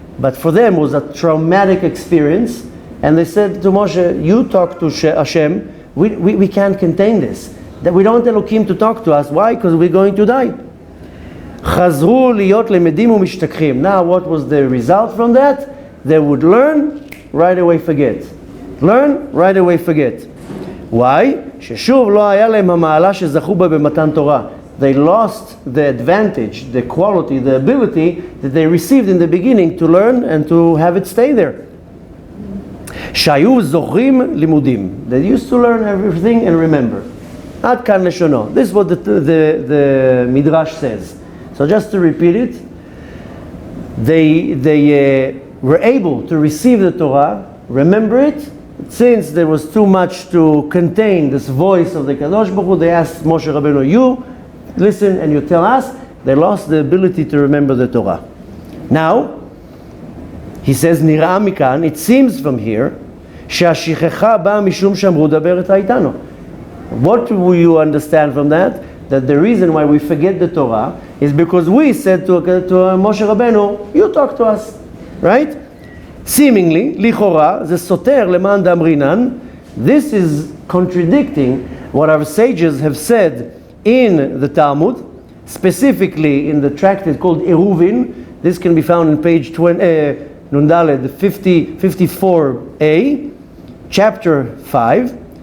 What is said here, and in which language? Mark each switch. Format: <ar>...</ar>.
<en>But for them it was a traumatic experience, and they said to Moshe, you talk to Hashem, we can't contain this. That we don't want Elohim to talk to us. Why? Because we're going to die.</en> <he>Chazru liyot lemedim u'mishtakchim.</he> <en>Now what was the result from that? They would learn, right away forget. Learn, right away forget. Why?</en> <he>ששוב לא היה להם המעלה שזכו בה במתן תורה.</he> <en>They lost the advantage, the quality, the ability that they received in the beginning to learn and to have it stay there.</en> <he>שהיו זוכרים לימודים.</he> <en>They used to learn everything and remember.</en> <he>עד כאן לשונו.</he> <en>This is what the Midrash says. So just to repeat it, they were able to receive the Torah, remember it. Since there was too much to contain this voice of the Kadosh Baruch Hu, they asked Moshe Rabbeinu, you listen and you tell us. They lost the ability to remember the Torah. Now, he says,</en> <he>נראה מכאן,</he> <en>it seems from here,</en> <he>שהשכחה באה משום שאמרו דבר את האיתנו.</he> <en>What will you understand from that? That the reason why we forget the Torah is because we said to Moshe Rabbeinu, you talk to us, right? Seemingly,</en> <he>לכאורה, זה סותר למען דאמרינן.</he> <en>This is contradicting what our sages have said in the Talmud, specifically in the tractate called Eruvin. This can be found in page 20, Nundaled 54a, chapter 5.</en>